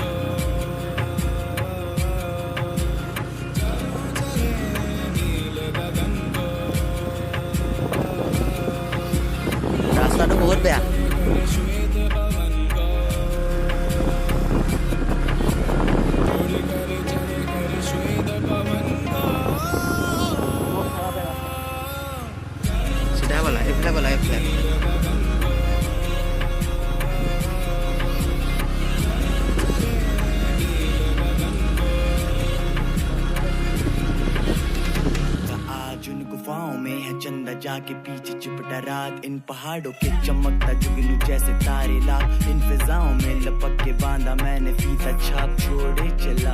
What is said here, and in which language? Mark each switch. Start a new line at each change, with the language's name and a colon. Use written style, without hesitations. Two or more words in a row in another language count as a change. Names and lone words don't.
Assamese: ৰাস্তাটো বহুত বেয়া। চিধা বলা, এইফালে বলা, এইফালে।
Hindi: चंदा जाके पीछे चिपटा रात, इन पहाड़ों के चमकता जुगनू जैसे तारे लाल, इन फिजाओं में लपक के बांधा मैंने फीता छाप छोड़े चला।